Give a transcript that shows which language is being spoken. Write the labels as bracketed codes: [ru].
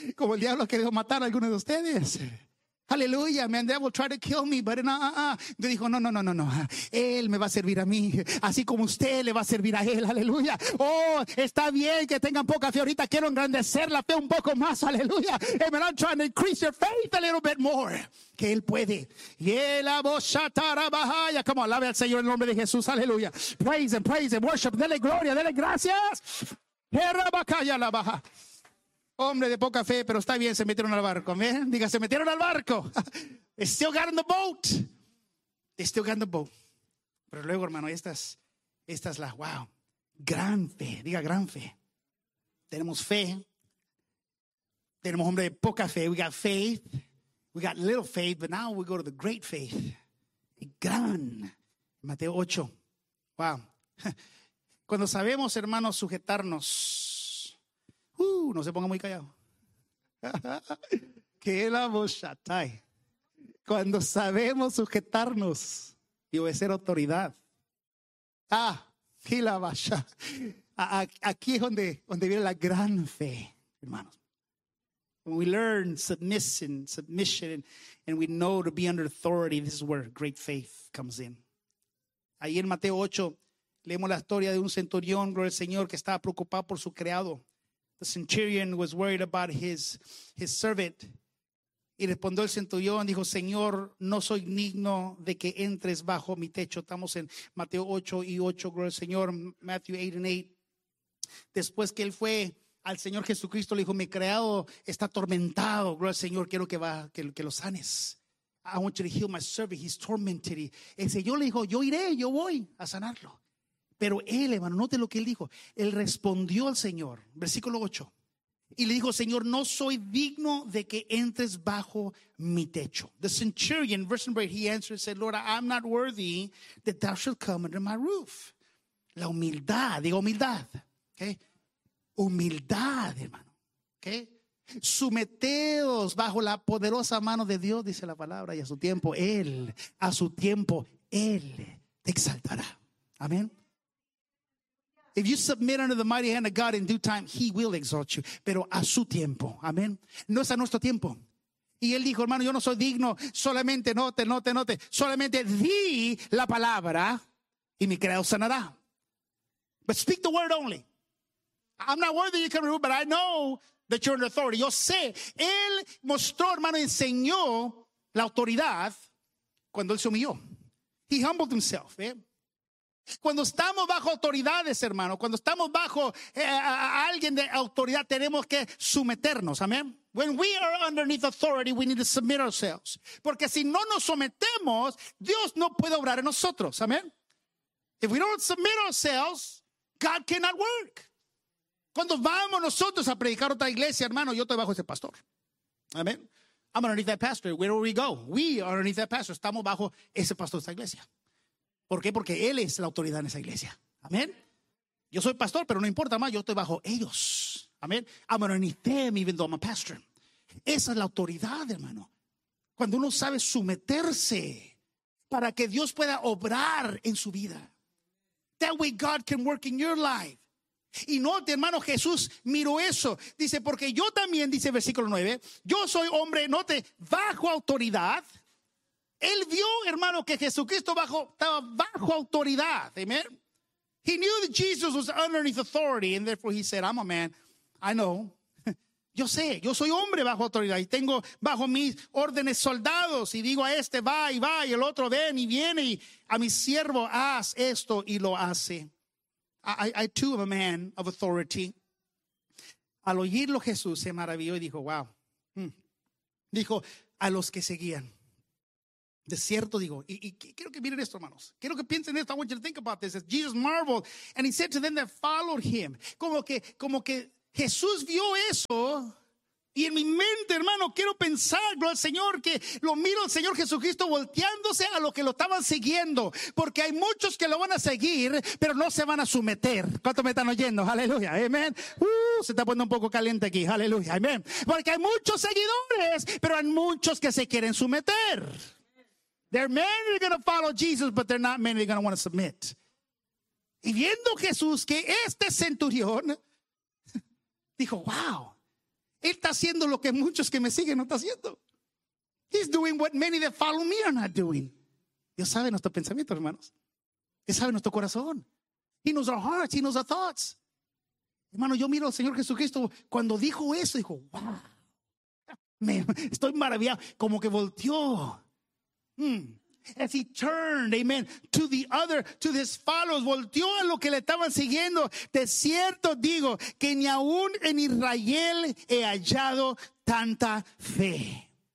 [es] Como el diablo ha querido matar a algunos de ustedes. Aleluya. [en] Man, devil tried to kill me, but [es] Dios dijo, no. Él me va a servir a mí. Así como usted le va a servir a él. Aleluya. Oh, está bien que tengan poca fe ahorita. Quiero engrandecer la fe un poco más. Aleluya. Amen. [en] I'm trying to increase your faith a little bit more. [es] Que Él puede. Y la voz atarabahaya. Como alabe al Señor en el nombre de Jesús. [en] Aleluya. Praise Him, praise Him. Worship. [es] Dele gloria, dele gracias. Herrabahaya la baja. Hombre de poca fe, pero está bien, se metieron al barco. Amén. Diga, se metieron al barco. [en] They still got in the boat. They still got in the boat. [es] Pero luego, hermano, esta es la, wow, gran fe. Diga, gran fe. Tenemos fe. Tenemos hombre de poca fe. [en] We got faith. We got little faith, but now we go to the great faith. [es] Gran. Mateo 8. Wow. Cuando sabemos, hermanos, sujetarnos. No se ponga muy callado. Que la boshatay. Cuando sabemos sujetarnos y obedecer autoridad. Ah, que la basha. Aquí es donde viene la gran fe, hermanos. [en] We learn submission, and we know to be under authority. This is where great faith comes in. [es] Ahí en Mateo 8, leemos la historia de un centurión, gloria al Señor, que estaba preocupado por su criado. [en] The centurion was worried about his servant. [es] Y respondió el centurión, dijo, Señor, no soy digno de que entres bajo mi techo. Estamos en Mateo 8 y 8, gloria al Señor, [en] Matthew 8 and 8. [es] Después que él fue al Señor Jesucristo, le dijo, mi criado está atormentado. Gloria al Señor, quiero que lo sanes. [en] I want you to heal my servant, he's tormented. [es] El Señor le dijo, yo iré, yo voy a sanarlo. Pero él, hermano, note lo que él dijo. Él respondió al Señor, versículo 8. Y le dijo, Señor, no soy digno de que entres bajo mi techo. [en] The centurion, verse number 8, he answered, said, Lord, I'm not worthy that thou should come under my roof. [es] La humildad, diga humildad, okay. Humildad, hermano. Okay. Someteos bajo la poderosa mano de Dios, dice la palabra, y a su tiempo, Él te exaltará. Amén. [en] If you submit under the mighty hand of God in due time, He will exalt you. [es] Pero a su tiempo. Amén. No es a nuestro tiempo. Y él dijo, hermano, yo no soy digno. Solamente note. Solamente di la palabra y mi criado sanará. [en] But speak the word only. I'm not worthy you can remove, but I know that you're under authority. [es] Yo sé. Él mostró, hermano, enseñó la autoridad cuando él se humilló. [en] He humbled himself. [es] Cuando estamos bajo autoridades, hermano, cuando estamos bajo alguien de autoridad, tenemos que someternos, amén. [en] When we are underneath authority, we need to submit ourselves. [es] Porque si no nos sometemos, Dios no puede obrar en nosotros, amén. [en] If we don't submit ourselves, God cannot work. [es] Cuando vamos nosotros a predicar a otra iglesia, hermano, yo estoy bajo ese pastor, amén. [en] I'm underneath that pastor, where do we go? We are underneath that pastor, [es] estamos bajo ese pastor de esta iglesia. ¿Por qué? Porque Él es la autoridad en esa iglesia. Amén. Yo soy pastor, pero no importa más, yo estoy bajo ellos. Amén. [en] I'm underneath them, even though I'm a pastor. [es] Esa es la autoridad, hermano. Cuando uno sabe someterse para que Dios pueda obrar en su vida. [en] That way God can work in your life. [es] Y note, hermano, Jesús miró eso. Dice, porque yo también, dice versículo 9, yo soy hombre, note, bajo autoridad. Él vio, hermano, que Jesucristo estaba bajo autoridad. Amen. [en] He knew that Jesus was underneath authority, and therefore he said, I'm a man. I know. [es] Yo sé, yo soy hombre bajo autoridad y tengo bajo mis órdenes soldados y digo a este va y el otro ven y viene y a mi siervo haz esto y lo hace. [en] I too am a man of authority. [es] Al oírlo Jesús se maravilló y dijo, wow. Dijo a los que seguían. De cierto digo, y quiero que miren esto, hermanos. Quiero que piensen esto. [en] I want you to think about this. Jesus marveled and he said to them that followed him. [es] Como que Jesús vio eso y en mi mente, hermano, quiero pensarlo al Señor, que lo miro al Señor Jesucristo volteándose a los que lo estaban siguiendo, porque hay muchos que lo van a seguir, pero no se van a someter. ¿Cuántos me están oyendo? Aleluya, amén. Se está poniendo un poco caliente aquí, aleluya, amén. Porque hay muchos seguidores, pero hay muchos que se quieren someter. [en] There are many going to follow Jesus, but there are not many going to want to submit. [es] Y viendo Jesús que este centurión dijo, wow, él está haciendo lo que muchos que me siguen no está haciendo. [en] He's doing what many that follow me are not doing. [es] Dios sabe nuestro pensamiento, hermanos. Él sabe nuestro corazón. [en] He knows our hearts, he knows our thoughts. [es] Hermano, yo miro al Señor Jesucristo cuando dijo eso, dijo, wow, estoy maravillado, como que volteó. [en] As he turned, amen, to his followers, [es] volteó a lo que le estaban siguiendo. De cierto digo que ni aún en Israel he hallado tanta fe.